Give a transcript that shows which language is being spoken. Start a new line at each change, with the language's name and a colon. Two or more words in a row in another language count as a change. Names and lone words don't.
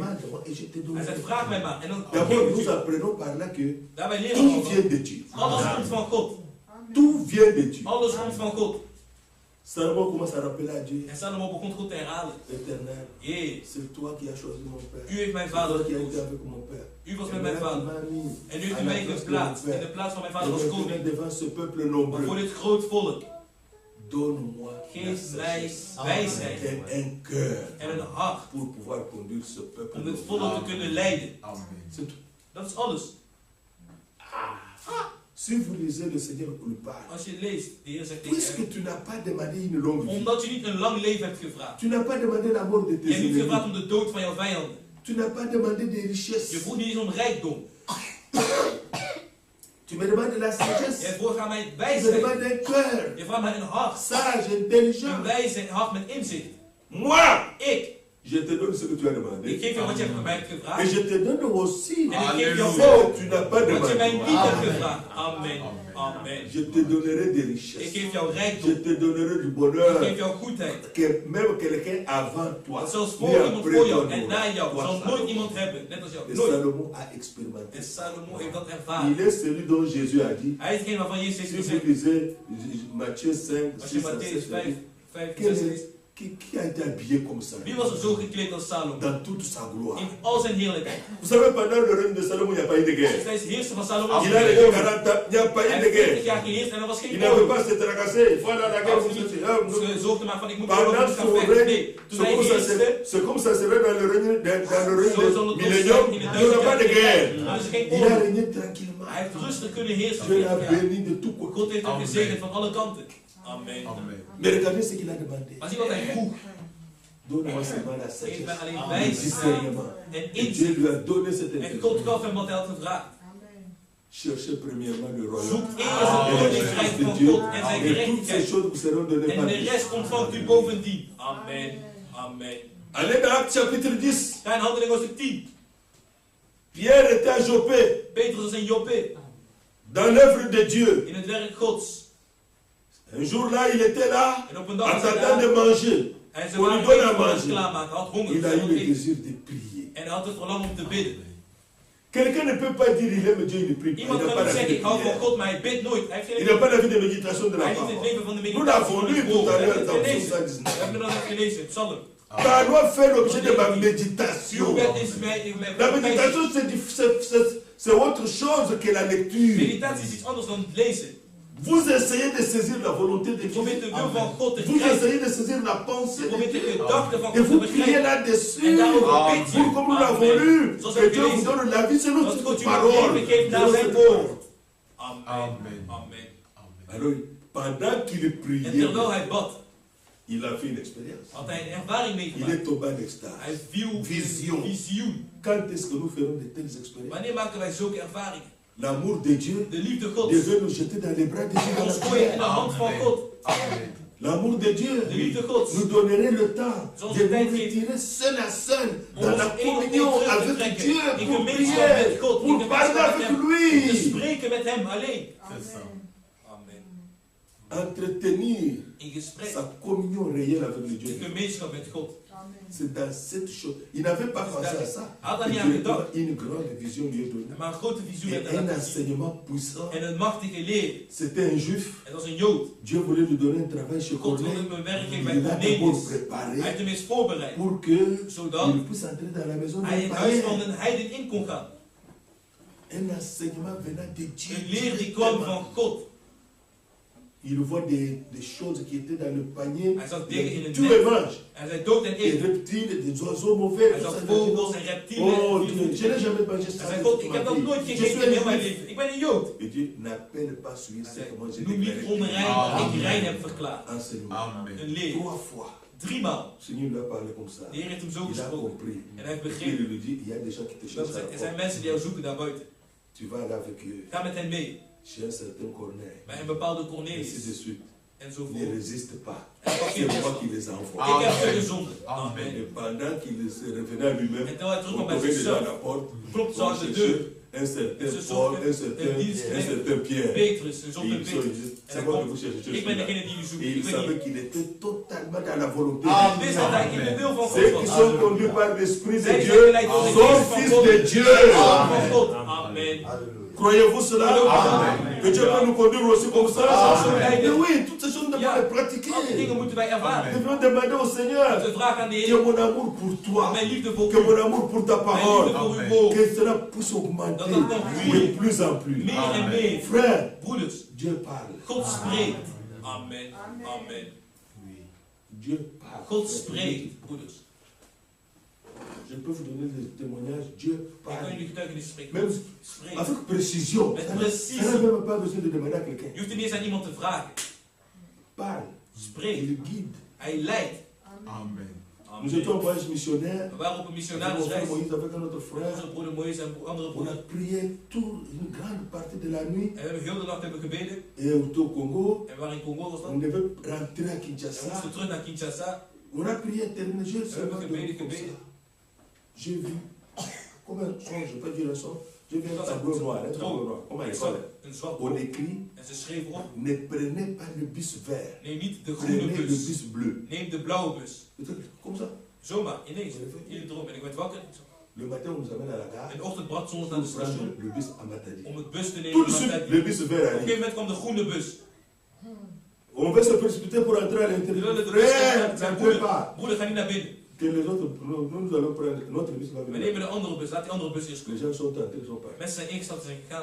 French: demande-moi et je te
Dutch: Hij
French: donnerai.
Dutch: zegt: vraag mij maar. En dan
French: D'abord,
Dutch: geef ik
French: nous
Dutch: het u.
French: apprenons par là que
Dutch: Daarbij leren
French: tout
Dutch: we
French: vient de Dieu.
Dutch: alles komt van God.
French: Tout vient de Dieu.
Dutch: Alles komt van God.
French: Salomon commence à rappeler à Dieu,
Dutch: En Salomo begon God te herhalen:
French: Éternel,
Dutch: Heer,
French: c'est toi qui as choisi mon père.
Dutch: u heeft mijn
French: C'est
Dutch: vader
French: toi qui as été
Dutch: gekozen.
French: avec mon père.
Dutch: U was
French: Et
Dutch: met mijn
French: maintenant, tu
Dutch: vader.
French: m'as mis
Dutch: En u
French: à
Dutch: heeft u
French: la
Dutch: mij
French: place de
Dutch: geplaatst
French: mon
Dutch: in de
French: père.
Dutch: plaats van mijn
French: Et
Dutch: vader als
French: maintenant,
Dutch: koning.
French: devant ce peuple
Dutch: Maar voor
French: nombreux,
Dutch: dit groot volk,
French: donne-moi la
Dutch: geef mij
French: sagesse
Dutch: wijsheid
French: et un cœur
Dutch: en een hart
French: pour pouvoir conduire ce peuple
Dutch: om dit
French: nombreux.
Dutch: volk te kunnen leiden. Amen.
French: C'est tout.
Dutch: Dat is alles.
French: Si vous lisez le Seigneur vous parle,
Dutch: Als je leest, de Heer zegt tegen
French: puisque
Dutch: hem:
French: tu n'as pas demandé une longue vie,
Dutch: omdat je niet een lang leven hebt gevraagd.
French: tu n'as pas demandé la mort de
Dutch: Je
French: tes
Dutch: hebt niet gevraagd
French: ennemis,
Dutch: om de dood van jouw vijanden.
French: tu n'as pas demandé des
Dutch: Je
French: richesses,
Dutch: vroeg niet eens om rijkdom.
French: tu me demandes la
Dutch: Je
French: sagesse,
Dutch: vroeg aan mij
French: tu me
Dutch: wijsheid.
French: demandes un cœur
Dutch: Je vraagt mij een hart.
French: sage,
Dutch: Een
French: intelligent.
Dutch: wijze hart met inzicht.
French: Moi,
Dutch: Ik
French: je te donne ce que tu as
Dutch: geef
French: demandé.
Dutch: je wat je hebt van mij
French: Et
Dutch: gevraagd.
French: je te donne aussi
Dutch: En ik geef jou
French: ce
Dutch: ook
French: que tu n'as pas
Dutch: wat je mij
French: demandé.
Dutch: niet hebt gevraagd. Amen. Amen.
French: Je te donnerai des
Dutch: Ik
French: richesses.
Dutch: geef jou
French: Je
Dutch: rijkdom.
French: te donnerai du
Dutch: Ik
French: bonheur.
Dutch: geef jou goedheid.
French: Que même quelqu'un avant toi,
Dutch: Dat zelfs
French: ni
Dutch: voor iemand
French: après
Dutch: voor jou
French: toi,
Dutch: en na jou
French: toi,
Dutch: zal
French: Salomon.
Dutch: nooit iemand hebben. Net als jou.
French: Et
Dutch: Nooit.
French: Salomon a expérimenté.
Dutch: En Salomo heeft dat
French: Il
Dutch: ervaren.
French: est celui dont Jésus a dit,
Dutch: Hij is degene waarvan Jezus heeft
French: si vous
Dutch: gezegd.
French: lisez Matthieu 5,
Dutch: Als je
French: 6 à
Dutch: Matthäus
French: 7,
Dutch: 5, 5,
French: quel
Dutch: 6
French: est-
Dutch: leest.
French: qui a été habillé comme ça
Dutch: Wie was er zo gekleed als Salomo?
French: dans toute sa gloire?
Dutch: In al zijn heerlijkheid.
French: Vous savez, pendant le règne de Salomon, il n'y a pas eu de guerre.
Dutch: Hij is heerser van Salomo.
French: Il a réglé 40 ans, il n'y a pas
Dutch: Hij
French: eu de
Dutch: heeft 40
French: guerre.
Dutch: jaar geheerst en er was
French: Il
Dutch: geen
French: n'avait
Dutch: koning.
French: pas se tracasser, il faut aller à la guerre. vous savez. Ah, non.
Dutch: Ze zorgde maar van: ik moet
French: Pendant
Dutch: gaan
French: son
Dutch: vechten.
French: règne,
Dutch: Nee, toen hij heerste,
French: c'est comme ça serait dans le règne, dans le règne
Dutch: zo zal het
French: de
Dutch: ook
French: millénium,
Dutch: zijn in
French: il
Dutch: de
French: n'y aura pas de guerre.
Dutch: Er is geen
French: Il a
Dutch: oorlog.
French: régné tranquillement.
Dutch: Hij heeft rustig kunnen heersen.
French: Dieu l'a
Dutch: 40 jaar.
French: béni de tout côté.
Dutch: God heeft hem Amen. gezegend van alle kanten. Amen. Amen.
French: Mais regardez ce qu'il a demandé.
Dutch: Maar zie wat hij vroeg.
French: Donne-moi seulement la
Dutch: Geef mij
French: sagesse,
Dutch: alleen
French: le
Dutch: wijsheid
French: discernement.
Dutch: en
French: Et Dieu
Dutch: inzicht.
French: lui a donné cette
Dutch: En God
French: intelligence.
Dutch: gaf hem wat hij had gevraagd.
French: Cherchez premièrement le royaume.
Dutch: Zoek eerst het koninkrijk van God en zijn
French: Et toutes ces
Dutch: gerechtigheid.
French: choses vous seront données
Dutch: En
French: par
Dutch: de
French: Dieu.
Dutch: rest ontvangt u bovendien. Amen. Amen.
French: Allez dans Actes chapitre 10.
Dutch: Ga in Handelingen hoofdstuk 10.
French: Pierre était à Joppé,
Dutch: Petrus was in Joppe.
French: dans l'œuvre de Dieu.
Dutch: In het werk Gods.
French: Un jour là, il était là,
Dutch: En op een dag
French: en
Dutch: was hij
French: train de
Dutch: daar.
French: manger.
Dutch: En ze
French: On lui
Dutch: waren
French: donne à
Dutch: eten voor ons
French: manger.
Dutch: klaarmaken. Hij had honger.
French: Il a
Dutch: Hij
French: eu
Dutch: had
French: le
Dutch: eten.
French: désir de prier.
Dutch: En hij had het verlangen om te bidden.
French: Quelqu'un ne peut pas dire il aime Dieu, il ne prie pas. Il
Dutch: Iemand
French: n'a
Dutch: kan
French: pas
Dutch: niet
French: la vie
Dutch: zeggen
French: de
Dutch: ik hou van
French: prière.
Dutch: God, maar hij bidt nooit. Hij heeft
French: Il
Dutch: geen
French: n'a pas la vie de méditation de la
Dutch: Hij heeft het
French: parole.
Dutch: leven van de
French: Nous
Dutch: meditatie.
French: l'avons
Dutch: van
French: lu
Dutch: het
French: tout
Dutch: woord.
French: à
Dutch: We
French: l'heure
Dutch: hebben
French: dans
Dutch: het
French: Psaume
Dutch: gelezen.
French: 119.
Dutch: We hebben het net gelezen. Psalm.
French: Ça doit faire l'objet de ma
Dutch: Uw
French: méditation.
Dutch: wet is mijn
French: La méditation, c'est autre chose que la lecture.
Dutch: Meditatie is iets anders dan het lezen.
French: Vous essayez de saisir la volonté de
Dutch: Je probeert
French: Dieu.
Dutch: de wil van God te
French: Vous
Dutch: krijgen.
French: essayez de saisir la
Dutch: Je
French: pensée de
Dutch: probeert de
French: Dieu.
Dutch: gedachten van
French: Et
Dutch: God te
French: vous priez
Dutch: begrijpen.
French: là-dessus.
Dutch: En daarover bid je.
French: Pour comme nous l'avons
Dutch: Amen.
French: lu,
Dutch: Zoals
French: que
Dutch: we
French: Dieu vous
Dutch: gelezen.
French: donne la vie selon
Dutch: Dat God
French: cette
Dutch: je
French: parole.
Dutch: leven geeft naar
French: Selon
Dutch: zijn
French: cette
Dutch: woord.
French: parole. Amen. Amen. Alors, pendant qu'il
Dutch: En
French: priait,
Dutch: terwijl hij bad,
French: il a fait une expérience.
Dutch: had hij een ervaring
French: Il
Dutch: meegemaakt.
French: est tombé en extase.
Dutch: Hij viel in
French: Vision.
Dutch: een visioen.
French: Quand est-ce que nous ferons de telles expériences?
Dutch: Wanneer maken wij zulke ervaringen?
French: L'amour de Dieu
Dutch: De liefde Gods.
French: devait nous jeter dans les bras de Dieu. dans la
Dutch: Ons gooien in de
French: prière.
Dutch: hand van God.
French: L'amour de Dieu
Dutch: De liefde Gods.
French: nous donnerait le temps
Dutch: Zoals
French: de
Dutch: de
French: nous
Dutch: tijd geeft.
French: retirer seul à seul
Dutch: Om
French: dans
Dutch: ons
French: la
Dutch: één op één
French: communion
Dutch: terug te
French: avec
Dutch: trekken.
French: Dieu
Dutch: In
French: pour
Dutch: gemeenschap
French: prier,
Dutch: met God. In
French: pour parler
Dutch: gemeenschap
French: avec
Dutch: met hem. Te
French: lui.
Dutch: spreken met hem alleen. Amen.
French: Entretenir
Dutch: In gesprek.
French: sa communion réelle avec le
Dutch: De
French: Dieu.
Dutch: gemeenschap met God.
French: C'est dans cette chose. Il n'avait pas pensé à ça.
Dutch: Had daar
French: Et
Dutch: niet aan
French: Dieu,
Dutch: gedacht.
French: une grande vision lui est donnée.
Dutch: Maar een grote visioen
French: Et
Dutch: werd hij
French: un
Dutch: laten zien.
French: enseignement puissant.
Dutch: En een machtige leer.
French: C'était un juif.
Dutch: Het was een Jood.
French: Dieu voulait lui donner un travail chez
Dutch: God wilde
French: Corneille.
Dutch: hem een werk geven
French: Il
Dutch: bij
French: l'a d'abord
Dutch: Cornelius. Hij
French: préparé
Dutch: heeft hem eens voorbereid.
French: pour que
Dutch: Zodat
French: il puisse entrer dans la maison
Dutch: hij in
French: d'un
Dutch: het huis van
French: païen.
Dutch: een heiden in kon gaan.
French: Un enseignement venant de Dieu.
Dutch: Een leer die kwam van God.
French: Il voit des choses qui étaient dans le panier.
Dutch: Hij zag dingen in een
French: Tout et
Dutch: net.
French: mange.
Dutch: Hij zei dood en
French: Des
Dutch: eet.
French: reptiles, des oiseaux mauvais.
Dutch: Hij
French: tout
Dutch: zag
French: ça.
Dutch: vogels en reptielen.
French: Oh
Dutch: en
French: Dieu,
Dutch: viervoeters.
French: je n'ai jamais mangé
Dutch: Hij
French: ça.
Dutch: zei God, ik heb dat nooit
French: Je
Dutch: gegeten
French: suis
Dutch: in heel mijn
French: un juif.
Dutch: leven. Ik ben een Jood.
French: Et Dieu n'appelle pas celui
Dutch: Hij
French: ce
Dutch: zei,
French: que moi j'ai
Dutch: noem niet
French: déclaré.
Dutch: onrein wat ik rein heb verklaard.
French: Enseignement. Amen.
Dutch: Een leer.
French: 3 fois.
Dutch: 3 maal.
French: Le Seigneur lui a parlé comme ça.
Dutch: De Heer heeft hem zo
French: Il a
Dutch: gesproken.
French: compris.
Dutch: En hij heeft
French: Et puis
Dutch: begrepen.
French: il lui dit, il y a des gens qui te
Dutch: Dat
French: cherchent à la
Dutch: er zijn
French: porte.
Dutch: mensen die jou zoeken daarbuiten.
French: Tu vas aller avec eux.
Dutch: Ga met hen mee.
French: Chez un certain Corneille.
Dutch: Bij een bepaalde
French: Ainsi de
Dutch: Cornelius.
French: suite. Ne
Dutch: Enzovoort.
French: résiste pas.
Dutch: En pak
French: C'est
Dutch: je
French: moi
Dutch: vast.
French: qui les envoie.
Dutch: Ik heb ze gezonden. Amen.
French: Et pendant qu'il se revenait à lui-même,
Dutch: En terwijl hij
French: on
Dutch: terugkwam bij
French: trouvait déjà à
Dutch: zichzelf,
French: la porte,
Dutch: klopt zo
French: on
Dutch: aan de
French: cherchait
Dutch: deur.
French: un certain Et ce sont Paul, que- un certain Pierre.
Dutch: Petrus, een
French: Et
Dutch: zoon van
French: ils sont
Dutch: Petrus.
French: dit,
Dutch: En
French: c'est
Dutch: hij
French: moi que
Dutch: komt,
French: vous cherchez.
Dutch: ik ben degene die u zoekt.
French: Et
Dutch: Ik
French: il
Dutch: ben
French: savait
Dutch: hier.
French: qu'il était totalement dans la volonté
Dutch: En
French: de
Dutch: hij
French: Dieu.
Dutch: wist dat hij in de wil van God
French: Ceux qui
Dutch: was.
French: sont conduits par l'Esprit de
Dutch: Zij
French: Dieu
Dutch: zijn geleid door de
French: sont
Dutch: geest van
French: fils
Dutch: God.
French: de Dieu.
Dutch: Zoon van God. Amen.
French: Croyez-vous cela? Amen. Que Dieu peut nous conduire aussi comme ça? Amen. Mais oui, toutes ces choses nous devons
Dutch: Ja.
French: les pratiquer.
Dutch: Al die dingen moeten wij
French: Nous
Dutch: ervaren.
French: devons demander au Seigneur
Dutch: We vragen aan de
French: que
Dutch: Heer.
French: mon amour pour toi,
Dutch: Mijn liefde voor
French: que
Dutch: u.
French: mon amour pour ta
Dutch: Mijn
French: parole,
Dutch: liefde voor uw Amen. woord.
French: que cela puisse augmenter
Dutch: Dat het nog
French: de
Dutch: groeit.
French: plus en plus.
Dutch: Meer en meer.
French: Frère,
Dutch: Broeders,
French: Dieu parle.
Dutch: God spreekt. Amen. Amen.
French: Dieu parle.
Dutch: God spreekt, broeders.
French: Je peux vous donner des témoignages. Dieu
Dutch: Ik kan
French: parle.
Dutch: jullie getuigenis spreken.
French: Même
Dutch: God spreekt.
French: avec précision.
Dutch: Met
French: Ça
Dutch: précisie.
French: n'a même pas besoin de demander à quelqu'un.
Dutch: Je hoeft niet eens aan iemand te vragen.
French: Parle.
Dutch: Spreekt.
French: Il guide.
Dutch: Hij leidt. Amen.
French: Nous étions en
Dutch: Amen.
French: voyage missionnaire.
Dutch: We waren op een
French: Avec mon
Dutch: missionarisreis.
French: frère Moïse, avec un autre
Dutch: Met
French: frère.
Dutch: onze broeder Moïse en andere
French: On a
Dutch: broeder.
French: prié toute une grande partie de la nuit.
Dutch: En we hebben heel de nacht hebben gebeden.
French: Et au Congo,
Dutch: En we waren in Congo was dat.
French: on devait rentrer à
Dutch: En we
French: Kinshasa.
Dutch: moesten terug naar Kinshasa.
French: On a prié, terminé, j'ai seulement
Dutch: gebeden,
French: dormi comme
Dutch: gebeden.
French: ça. J'ai vu, comme un son, je peux dire un son, j'ai vu un
Dutch: Dat
French: tableau
Dutch: is
French: noir, un
Dutch: een
French: tableau noir, comme à
Dutch: Ik
French: l'école.
Dutch: zag een zwart
French: On bord. écrit,
Dutch: En ze schreef erop.
French: ne prenez pas le bus vert,
Dutch: Neem niet de groene
French: prenez le
Dutch: bus.
French: bus bleu.
Dutch: Neem de blauwe bus.
French: Comme ça.
Dutch: Zomaar, ineens. In de droom. En ik werd wakker.
French: Le matin, on nous amène à la gare,
Dutch: In de ochtend bracht ze ons
French: pour
Dutch: naar de
French: prendre
Dutch: station.
French: le bus à Matadi.
Dutch: Om het bus te nemen.
French: Tout de
Dutch: naar
French: suite,
Dutch: Matadi.
French: le bus vert
Dutch: Op een
French: arrive.
Dutch: gegeven moment kwam de groene bus.
French: On veut se précipiter pour entrer à
Dutch: We
French: l'intérieur.
Dutch: wilden de bus
French: Frère,
Dutch: nemen.
French: ne
Dutch: Zijn
French: peux pas.
Dutch: broeder, ga niet naar binnen.
French: Que les autres, nous allons prendre notre bus va
Dutch: We
French: venir.
Dutch: nemen de andere bus. Laat die andere bus eerst
French: Les
Dutch: komen.
French: gens sont entrés, sont partis.
Dutch: Mensen zijn ingestapt en zijn gegaan.